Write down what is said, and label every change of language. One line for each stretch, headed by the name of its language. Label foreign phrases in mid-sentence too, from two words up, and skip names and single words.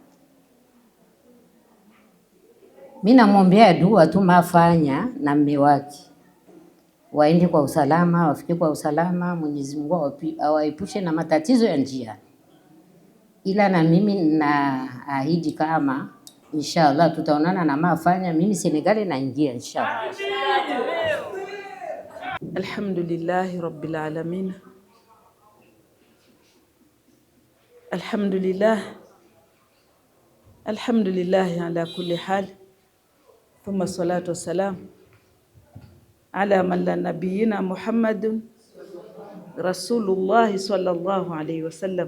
Swahili: Mimi namwombea dua tu mafanya na mume wake waende kwa usalama, wafike kwa usalama. Mwenyezi Mungu awaepushe na matatizo ya njia. Ila na mimi naahidi kama inshallah tutaonana na mafanya, mimi Senegal naingia inshallah.
Arabic: الحمد لله رب العالمين. الحمد لله على كل حال. ثم الصلاة والسلام على من لا نبينا محمد رسول الله صلى الله عليه وسلم.